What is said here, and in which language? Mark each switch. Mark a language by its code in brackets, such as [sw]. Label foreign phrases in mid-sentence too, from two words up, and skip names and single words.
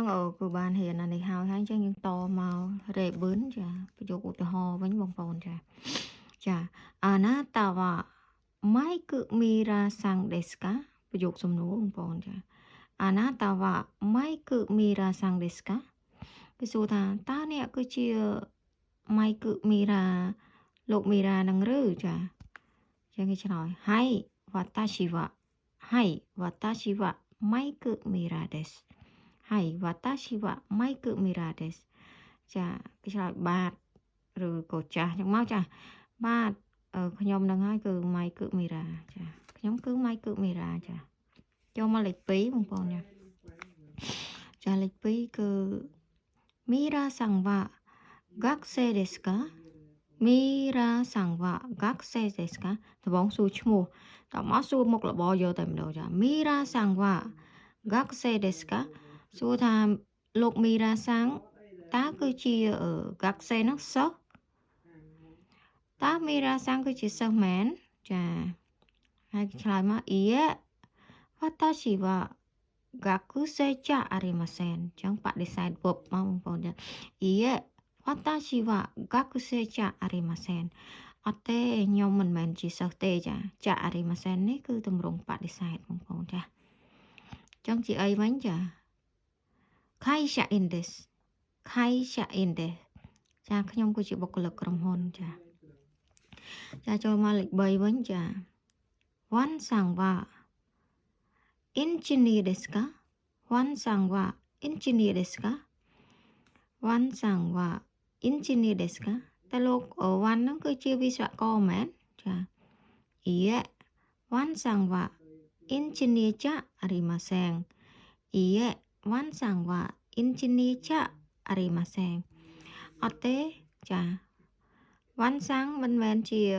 [km] គឺបានរៀនអានេះហើយអញ្ចឹងយើងតមករេប៊ឺនចាប្រយោគឧទាហរណ៍វិញបងប្អូនចា [ja] あなたはマイクミラーさんですか [km] ប្រយោគសំណួរបងប្អូនចា [ja] あなたはマイクミラーさんですか [km] គេសួរថាតើអ្នកគឺជាម៉ៃគឺមីរ៉ាលោកមីរ៉ានឹងឬចាចឹងគេ ឆ្លើយ [ja] はい私ははい私はマイクミラーですはい私はマイクミラーです [km] ចាគេឆ្លើយបាទឬក៏ចាស់ចឹងមកចាបាទខ្ញុំនឹងហើយគឺម៉ៃគឺមីរ៉ាចាខ្ញុំគឺម៉ៃគឺមីរ៉ាចាចូលមកលេខ2បងប្អូនចាលេខ2គឺមីរ៉ា [ja] さんは学生ですかミラーさんは学生ですか [km] ដំបងសួរឈ្មោះតមកសួរមុខរបរយកតែម្ដងចា [ja] ミラーさんは学生ですか [km] សួរថាលោកមីរ៉ាសាំងតើគឺជាហ្កាក់សេនោះសិស្សតើមីរ៉ាសាំងគឺជាសិស្សមែន ចាហើយឆ្លើយមក [ja] いいえ私は学生じゃありません [km] អញ្ចឹងបដិសេធពុបមកបងប្អូនចាអ៊ី [ja] 私は学生じゃありません [km] អត់ទេខ្ញុំ មិនមែនជាសិស្សទេចា [ja] じゃありません [km] នេះគឺទម្រង់បដិសេធបងប្អូនចាចឹងជាអីវិញចា [ja] 会社員です会社員です [km] ចាខ្ញុំគឺជាបុគ្គលិកក្រុមហ៊ុនចាចូលមកលេខ3វិញចាワン [ja] さんはエンジニアですかワンさんはエンジニアですかワンさんはengineer ですか [km] តើលោកវ៉ាន់ហ្នឹងគឺជាវិស្វករមែនចា [ja] いいえワンさんはエンジニアじゃありませんいいえワンさんはエンジニアじゃありません [km] អត់ទេចាវ៉ាន់សាំងមិនមែនជា